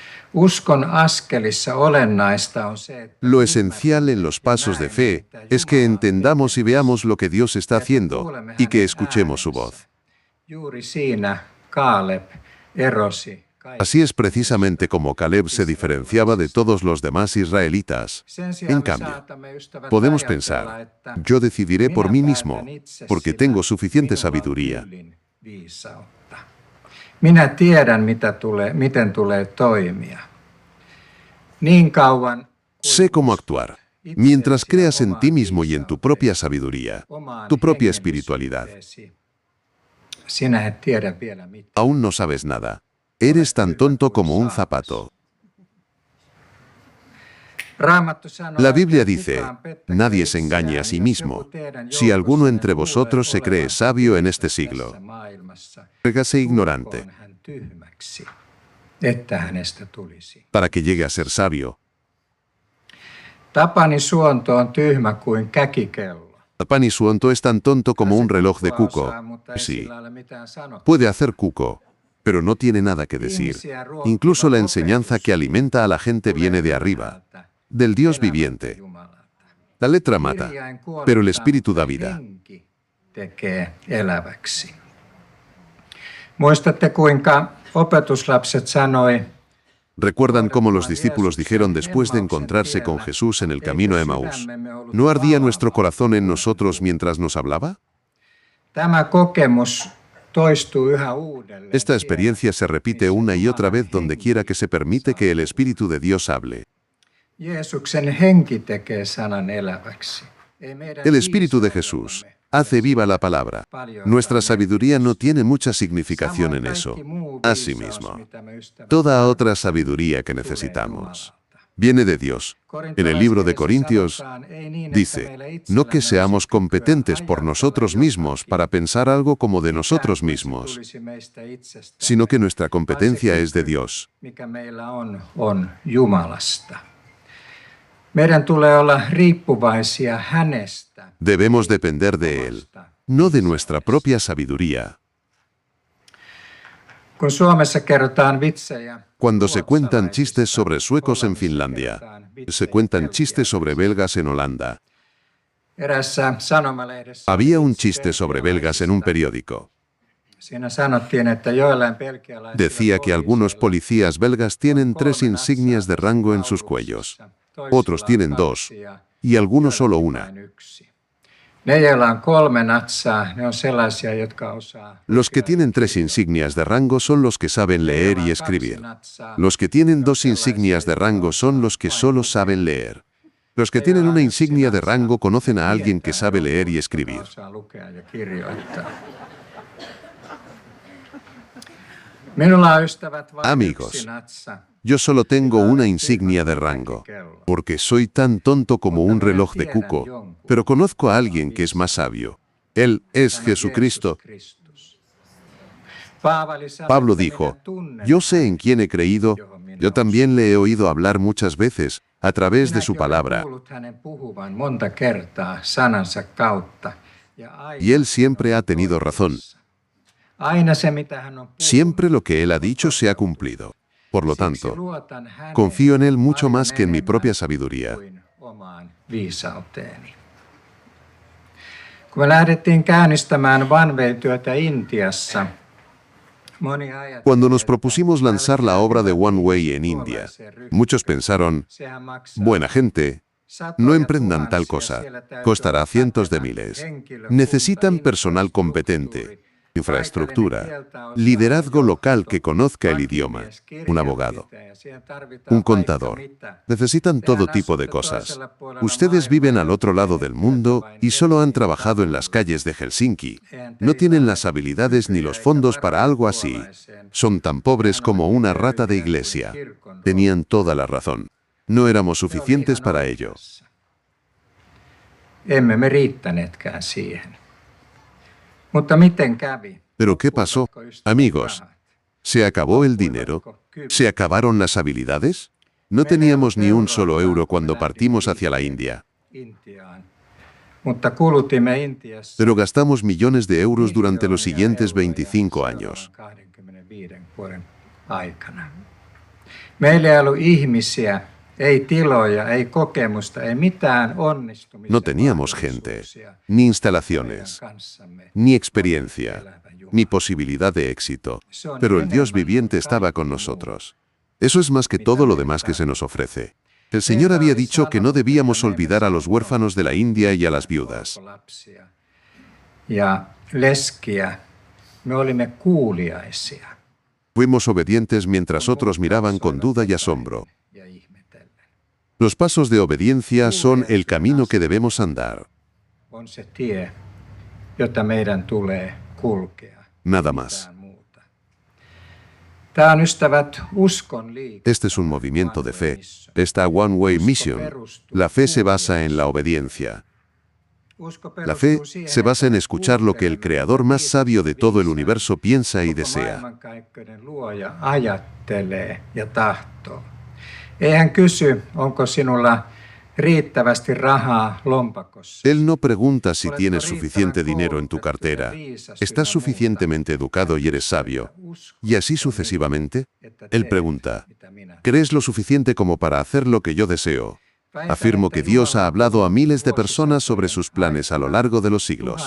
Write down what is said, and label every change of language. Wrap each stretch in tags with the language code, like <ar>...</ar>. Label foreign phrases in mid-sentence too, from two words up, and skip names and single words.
<fi>Uskon askelissa olennaista on se, että</fi> <es>Lo esencial en los pasos de fe es que entendamos y veamos lo que Dios está haciendo y que escuchemos su voz.</es> <fi>juuri siinä Kaaleb erosi.</fi> <es>Así es precisamente como Caleb se diferenciaba de todos los demás israelitas. En cambio, podemos pensar, yo decidiré por mí mismo, porque tengo suficiente sabiduría.</es> <fi>Minä tiedän, miten tulee toimia. Niin kauan</fi> <es>Sé cómo actuar. Mientras creas en ti mismo y en tu propia sabiduría, tu propia espiritualidad,</es> <fi>sinä et tiedä vielä mitään.</fi> <es>aún no sabes nada. Eres tan tonto como un zapato. La Biblia dice, nadie se engañe a sí mismo. Si alguno entre vosotros se cree sabio en este siglo, hágase ignorante,</es> <fi>Että hänestä tulisi.</fi> <es>para que llegue a ser sabio.</es> <fi>Tapani suonto on tyhmä kuin käkikello.</fi> <es>Pani Suonto es tan tonto como un reloj de cuco. Sí, puede hacer cuco, pero no tiene nada que decir. Incluso la enseñanza que alimenta a la gente viene de arriba, del Dios viviente. La letra mata, pero el espíritu da vida.</es> <fi>Henki tekee eläväksi. Muistatte kuinka opetuslapset sanoi,</fi> <es>¿Recuerdan cómo los discípulos dijeron después de encontrarse con Jesús en el camino a Emaús? ¿No ardía nuestro corazón en nosotros mientras nos hablaba?</es> <fi>tämä kokemus toistuu yhä uudelleen.</fi> <es>Esta experiencia se repite una y otra vez donde quiera que se permite que el Espíritu de Dios hable.</es> <fi>Jeesuksen henki tekee sanan eläväksi. Ei meidän</fi> <es>El Espíritu de</es> <fi>viisautellamme.</fi> <es>Jesús hace viva la palabra. Nuestra sabiduría no tiene mucha significación en eso. Asimismo, toda otra sabiduría que necesitamos viene de Dios. En el libro de Corintios dice, no que seamos competentes por nosotros mismos para pensar algo como de nosotros mismos, sino que nuestra competencia es de Dios.</es> <fi>Mikä meillä on Jumalasta. Meidän tulee olla riippuvaisia hänestä.</fi> <es>Debemos depender de Él, no de nuestra propia sabiduría.</es> <fi>Kun Suomessa kerrotaan vitsejä,</fi> <es>Cuando se cuentan chistes sobre suecos en Finlandia, se cuentan chistes sobre belgas en Holanda.</es> <fi>erässä sanomalehdessä</fi> <es>Había un chiste sobre belgas en un periódico.</es> <fi>siinä sanottiin, että joillain belgialaisilla</fi> <es>Decía que algunos policías belgas tienen 3 insignias de rango en sus cuellos, otros tienen 2 y algunos solo una.</es> <fi>Ne, joilla on 3 natsaa, ne on sellaisia, jotka osaa.</fi> <es>Los que tienen 3 insignias de rango son los que saben leer y escribir. Los que tienen 2 insignias de rango son los que solo saben leer. Los que tienen una insignia de rango conocen a alguien que sabe leer y escribir.</es> <fi>Osaa lukea ja kirjoittaa. Minulla on ystävät vain</fi> <es>Amigos.</es> <fi>yksi natsa.</fi> <es>Yo solo tengo una insignia de rango, porque soy tan tonto como un reloj de cuco, pero conozco a alguien que es más sabio. Él es Jesucristo. Pablo dijo, yo sé en quién he creído, yo también le he oído hablar muchas veces a través de su palabra, y él siempre ha tenido razón. Siempre lo que él ha dicho se ha cumplido. Por lo tanto, confío en él mucho más que en mi propia sabiduría.</es> <fi>Kun me lähdettiin käynnistämään One-Way-työtä Intiassa, moni ajatteli,</fi> <es>Cuando nos propusimos lanzar la obra de One Way en India, muchos pensaron,</es> <fi>sehän maksaa</fi> <es>buena gente,</es> <fi>satoja</fi> <es>no emprendan tal</es> <fi>tuhansia,</fi> <es>cosa,</es> <fi>siellä täytyy</fi> <es>costará</es> <fi>olla</fi> <es>cientos de</es> <fi>pätevä</fi> <es>miles.</es> <fi>henkilökunta,</fi> <es>Necesitan personal competente, infraestructura, liderazgo local que conozca el idioma, un abogado, un contador. Necesitan todo tipo de cosas. Ustedes viven al otro lado del mundo y solo han trabajado en las calles de Helsinki. No tienen las habilidades ni los fondos para algo así. Son tan pobres como una rata de iglesia. Tenían toda la razón. No éramos suficientes para ello.</es> <fi>Emme me riittäneetkään siihen. Mutta miten kävi?</fi> <es>Pero ¿qué pasó? Amigos, ¿se acabó el dinero? ¿Se acabaron las habilidades? No teníamos ni un solo euro cuando partimos hacia la India,</es> <fi>Intiaan. Mutta kulutimme Intiassa</fi> <es>pero gastamos millones de euros durante los siguientes 25 años.</es> <fi>25 vuoden aikana. Meillä ei ollut ihmisiä, ei tiloja, ei kokemusta, ei mitään onnistumisen</fi> <es>No teníamos gente,</es> <fi>mahdollisuuksia</fi> <es>ni instalaciones,</es> <fi>meidän kanssamme.</fi> <es>ni experiencia, ni posibilidad de éxito, pero el Dios viviente estaba con nosotros. Eso es más que todo lo demás que se nos ofrece. El Señor había dicho que no debíamos olvidar a los huérfanos de la India y a las viudas.</es> <fi>Ja leskiä, me olimme kuuliaisia.</fi> <es>Fuimos obedientes mientras otros miraban con duda y asombro.</es> <fi>Ja ihmetellen.</fi> <es>Los pasos de obediencia son el camino que debemos andar,</es> <fi>On se tie, jota meidän tulee kulkea.</fi> <es>nada más.</es> <fi>Mitään muuta. Tämä on, ystävät, uskon liike.</fi> <es>Este es un movimiento de fe, esta One Way Mission. La fe se basa en la obediencia. La fe se basa en escuchar lo que el creador más sabio de todo el universo piensa y desea.</es> <fi>Maailmankaikkeuden luoja ajattelee ja tahtoo. Ei hän kysy, onko sinulla riittävästi rahaa lompakossa.</fi> <es>Él no pregunta si tienes suficiente dinero en tu cartera, estás suficientemente educado y eres sabio, y así sucesivamente. Él pregunta, ¿crees lo suficiente como para hacer lo que yo deseo? Afirmo que Dios ha hablado a miles de personas sobre sus planes a lo largo de los siglos.</es>